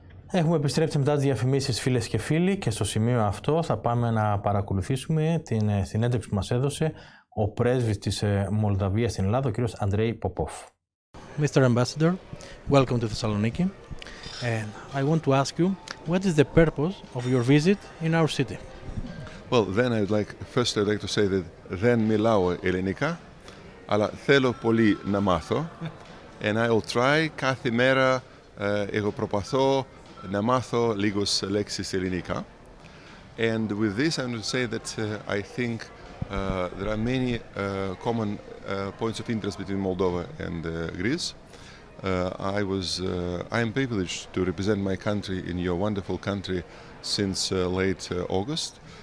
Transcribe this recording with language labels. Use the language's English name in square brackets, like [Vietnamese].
[Greek] Έχουμε επιστρέψει μετά τις διαφημίσεις, φίλες και φίλοι, και στο σημείο αυτό θα πάμε να παρακολουθήσουμε την συνέντευξη που μας έδωσε ο πρέσβης της Μολδαβίας στην Ελλάδα, ο κ. Andrei Popov. [English] Mr. Ambassador, welcome to Thessaloniki. And I want to ask you, what is the purpose of your visit in our city? Well, then I'd like to say that [Greek] δεν μιλάω ελληνικά, αλλά θέλω πολύ να μάθω. [English] And I will try [Greek] κάθε μέρα, εγώ προσπαθώ να μάθω λίγες λέξεις ελληνικά. [English] And with this, I'm going to say that I think there are many common points of interest between Moldova and Greece. I am privileged to represent my country in your wonderful country since late August.